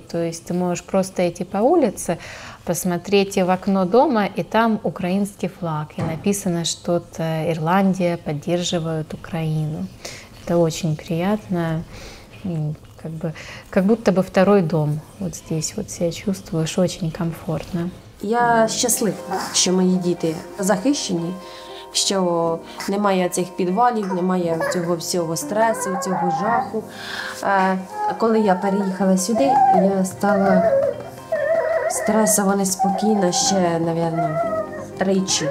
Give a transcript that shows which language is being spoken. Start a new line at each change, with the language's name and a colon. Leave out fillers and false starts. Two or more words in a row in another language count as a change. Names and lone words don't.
Russian: То есть ты можешь просто идти по улице, посмотреть в окно дома, и там украинский флаг. И написано что-то «Ирландия поддерживает Украину». Это очень приятно. Как будто бы второй дом. Вот здесь вот себя чувствуешь очень комфортно.
Ukrainian: Я щаслива, що мої діти захищені, що немає цих підвалів, немає цього всього стресу, цього жаху. Коли я переїхала сюди, я стала стресово неспокійна ще, мабуть, тричі.